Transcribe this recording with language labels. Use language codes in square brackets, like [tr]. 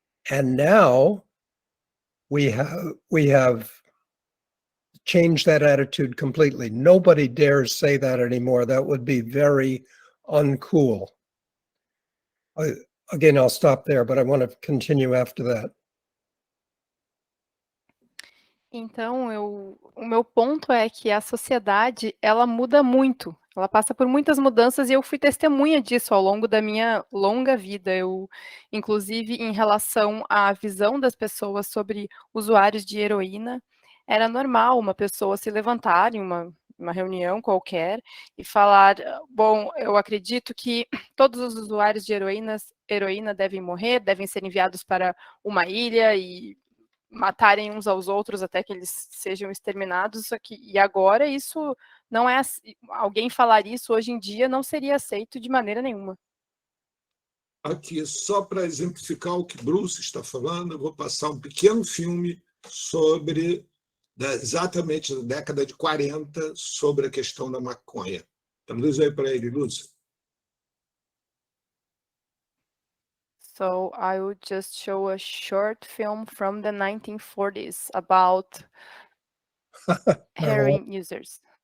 [en] And now we have changed that attitude completely. Nobody dares say that anymore. That would be very uncool. Again, I'll stop there, but I want to continue after that. [pt] Então, o meu ponto é que a sociedade, ela muda muito, ela passa por muitas mudanças e eu fui testemunha disso ao longo da minha longa vida. Inclusive, em relação à visão das pessoas sobre usuários de heroína, era normal uma pessoa se levantar em uma reunião qualquer e falar, bom, eu acredito que todos os usuários de heroína devem morrer, devem ser enviados para uma ilha e matarem uns aos outros até que eles sejam exterminados. E agora isso não é alguém falar isso hoje em dia não seria aceito de maneira nenhuma. Aqui, só para exemplificar o que Bruce está falando, eu vou passar um pequeno filme sobre exatamente da década de 40 sobre a questão da maconha. Traduz aí para ele, Lúcia. [en] So I would just show a short film from the 1940s about heroin users.